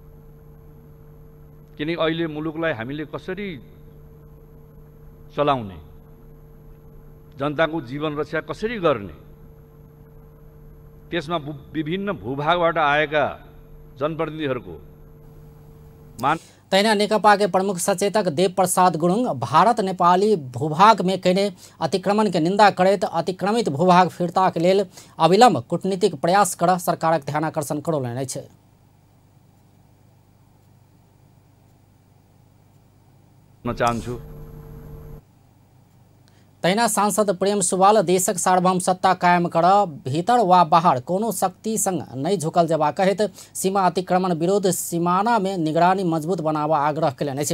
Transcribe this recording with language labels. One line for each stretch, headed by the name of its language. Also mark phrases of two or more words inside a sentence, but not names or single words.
Nepali: किनकि अहिले मुलुकलाई हामीले कसरी चलाउने, जनताको जीवन रक्षा कसरी गर्ने, त्यसमा विभिन्न भूभागबाट आएका जनप्रतिनिधिहरूको
Maithili: तैना नेकपा के प्रमुख सचेतक देव प्रसाद गुरुङ भारत नेपाली भूभाग में कयने अतिक्रमण के निंदा करैत अतिक्रमित भूभाग फिर्ता के लेल अविलंब कूटनीतिक प्रयास कर सरकारक ध्यान आकर्षण करौलनि अछि।
Nepali: चाहन्छु
Maithili: तैना सांसद प्रेम सुवाल देशक सार्वभौम सत्ता कायम कर भीतर वा बाहर कोनो शक्ति संग नहीं झुकल जबा कहित सीमा अतिक्रमण विरोध सीमाना में निगरानी मजबूत बनावा आग्रह कयलनि अछि।